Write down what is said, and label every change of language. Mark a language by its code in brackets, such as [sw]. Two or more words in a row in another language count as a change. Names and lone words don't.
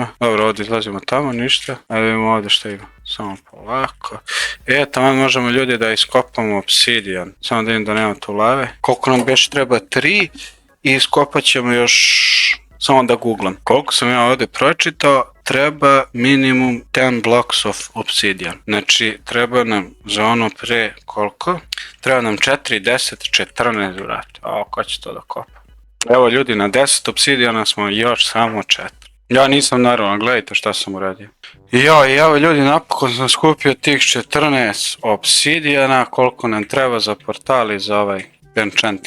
[bs] Dobro, ovdje izlazimo tamo, ništa. Ajde vidimo ovdje šta ima. Samo polako. Tamo možemo, ljudi, da iskopamo obsidijan. Samo da vidim da nema tu lave. Koliko nam beš treba? 3. I iskopat ćemo još... Samo da googlam. Koliko sam ja ovdje pročitao, treba minimum 10 [en] blocks of obsidian. [bs] Znači, treba nam za ono pre koliko? Treba nam 4, 10, 14 vrata. Ko će to da kopa? Evo ljudi, na 10 obsidijana smo još samo 4. Ja nisam naravno, gledajte šta sam uradio. I evo ljudi, napokon sam skupio tih 14 obsidijana, koliko nam treba za portal i za ovaj enchanting.